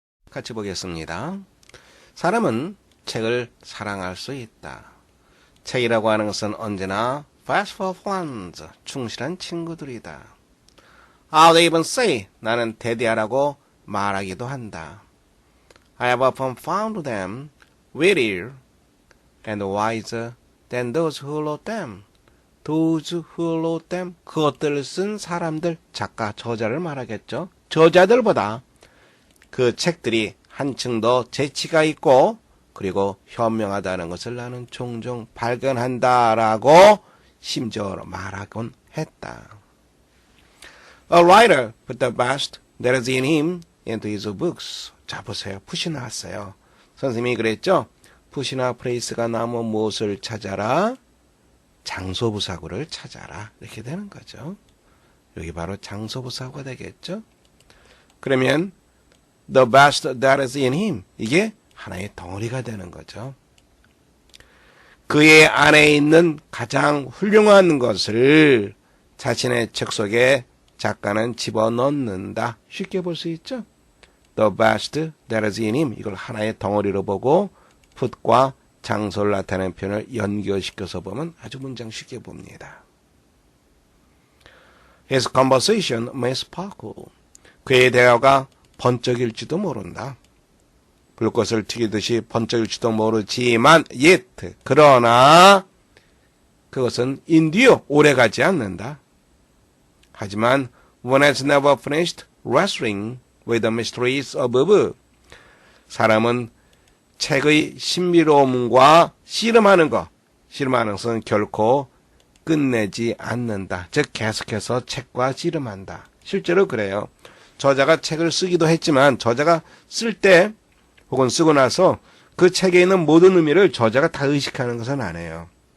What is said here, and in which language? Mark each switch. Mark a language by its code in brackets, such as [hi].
[ko] 같이 보겠습니다. 사람은 책을 사랑할 수 있다. 책이라고 하는 것은 언제나 [en] faithful friends, [ko] 충실한 친구들이다. [en] I'll even say, [ko] 나는 대대하라고 말하기도 한다. [en] I have often found them wittier and wiser than those who wrote them. Those who wrote them, [ko] 그것들을 쓴 사람들, 작가, 저자를 말하겠죠. 저자들보다 그 책들이 한층 더 재치가 있고 그리고 현명하다는 것을 나는 종종 발견한다라고 심지어 말하곤 했다. [en] A writer put the best that is in him into his books. [ko] 자, 보세요. 푸시 나왔어요. 선생님이 그랬죠? 푸시나 프레이스가 나오면 무엇을 찾아라? 장소부사구를 찾아라. 이렇게 되는 거죠. 여기 바로 장소부사구가 되겠죠? 그러면 [en] the best that is in him. [ko] 이게 하나의 덩어리가 되는 거죠. 그의 안에 있는 가장 훌륭한 것을 자신의 책 속에 작가는 집어넣는다. 쉽게 볼 수 있죠? [en] The best that is in him. [ko] 이걸 하나의 덩어리로 보고 put과 장소를 나타내는 표현을 연결시켜서 보면 아주 문장 쉽게 봅니다. [en] His conversation may sparkle. [ko] 그의 대화가 번쩍일지도 모른다. 불꽃을 튀기듯이 번쩍일지도 모르지만 yet 그러나 그것은 endure 오래가지 않는다. 하지만 [en] one has never finished wrestling with the mysteries of book. [ko] 사람은 책의 신비로움과 씨름하는 것은 결코 끝내지 않는다. 즉 계속해서 책과 씨름한다. 실제로 그래요. 저자가 책을 쓰기도 했지만 저자가 쓸 때 혹은 쓰고 나서 그 책에 있는 모든 의미를 저자가 다 의식하는 것은 아니에요.